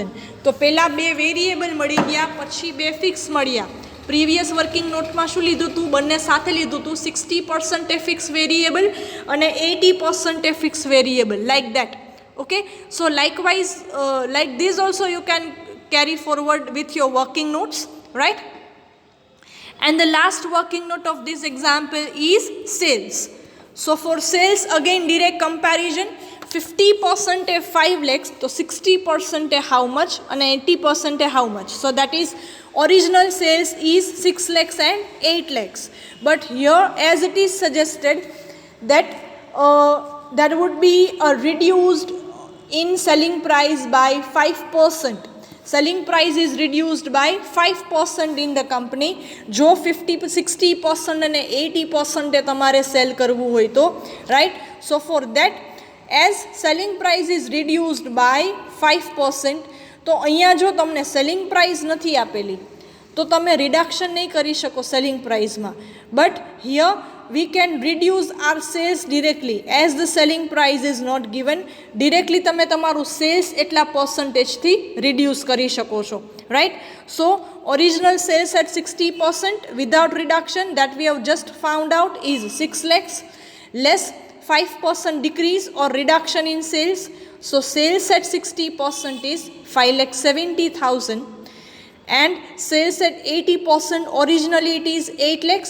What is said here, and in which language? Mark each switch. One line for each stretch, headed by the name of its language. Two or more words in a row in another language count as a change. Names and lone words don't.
Gujarati: તો પહેલાં બે વેરિયેબલ મળી ગયા, પછી બે ફિક્સ મળ્યા.
English: previous working noteમાં
Gujarati: શું લીધું હતું, બંને સાથે લીધું હતું. 60% એ
English: fix variable
Gujarati: અને 80% એ
English: fix variable, like that. Okay, so likewise like this also you can carry forward with your working notes, right. And the last working note of this example is sales. So for sales again direct comparison, 50% is 5 lakhs, so 60% is how much and 80% is how much. So that is original sales is 6 lakhs and 8 lakhs. But here as it is suggested that that would be reduced in selling price by 5%. Selling price is reduced by 5% in the company.
Gujarati: જો 60% અને 80% એ તમારે સેલ કરવું હોય તો, રાઈટ.
English: So for that as selling price is reduced by 5%,
Gujarati: તો અહીંયા જો તમને
English: selling price
Gujarati: નથી આપેલી તો તમે રિડક્શન નહીં કરી શકો
English: selling priceમાં. but here we can reduce our sales directly as the selling price is not given.
Gujarati: Directly તમે તમારું સેલ્સ એટલા પર્સન્ટેજથી રિડ્યુસ કરી શકો છો, રાઈટ.
English: So original sales at 60% without reduction that we have just found out is 6 lakhs less 5% decrease or reduction in sales. So sales at 60% is 5,70,000 and sales at 80% originally it is 8 lakhs.